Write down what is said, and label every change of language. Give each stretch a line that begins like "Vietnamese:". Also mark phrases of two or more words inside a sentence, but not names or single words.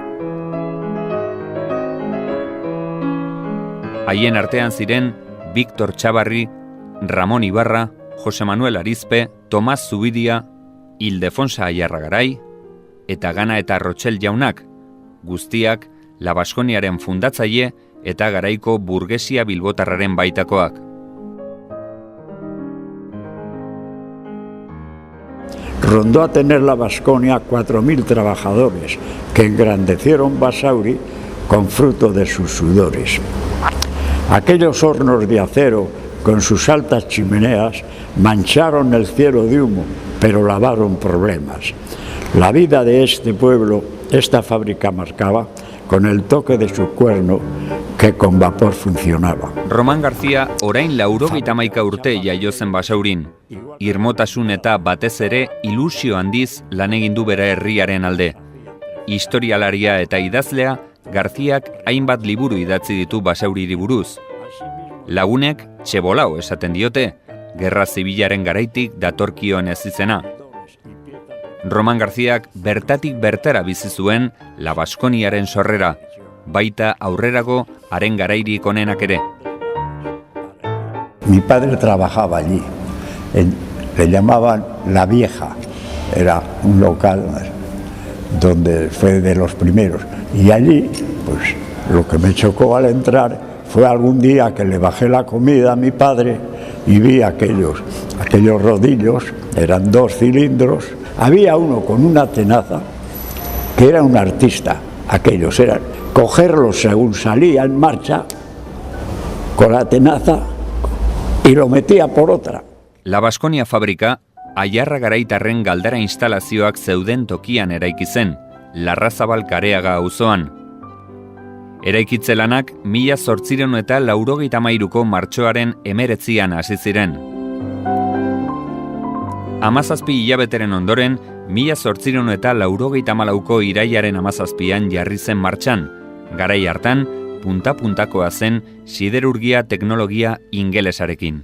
Basque: Haien artean ziren Victor Txabarri, Ramon Ibarra, Jose Manuel Arizpe, Tomas Zubidia, Ildefonsa Aiarragarai eta Gana eta Rotxel jaunak, guztiak La Baskoniaren fundatzaile eta garaiko burgesia bilbotarraren baitakoak.
Spanish: Rondó a tener la Baskonia 4.000 trabajadores que engrandecieron Basauri con fruto de sus sudores. Aquellos hornos de acero con sus altas chimeneas mancharon el cielo de humo, pero lavaron problemas. La vida de este pueblo, esta fábrica marcaba con el toque de su cuerno que con vapor funcionaba.
Basque: Roman García orain 91 urte jaio zen Basaurin. Irmotasun eta batez ere ilusio handiz lan egin du bere herriaren alde. Historialaria eta idazlea, Garziak hainbat liburu idatzi ditu Basauriri buruz. Lagunek txebolao esaten diote, gerra zibilaren garaitik datorkion ez izena. Roman Garziak bertatik bertara bizi zuen La Baskoniaren sorrera, baita aurrerago haren garairik onenak ere.
Spanish: Mi padre trabajaba allí, le llamaban La Vieja, era un local donde fue de los primeros. Y allí, pues lo que me chocó al entrar fue algún día que le bajé la comida a mi padre y vi aquellos rodillos, eran 2 cilindros. Había uno con una tenaza que era un artista, aquellos eran cogerlos según salía en marcha con la tenaza y lo metía por otra.
Basque: La Baskonia fabrika Aiarragaraitarren galdara instalazioak zeuden tokian eraiki zen, Larrazabal Kareaga auzoan. Eraikitze lanak 1893ko martxoaren 19an hasi ziren. 17 hilabeteren ondoren, 1894ko irailaren 17an jarri zen martxan, garai hartan, punta-puntakoa zen siderurgia teknologia ingelesarekin.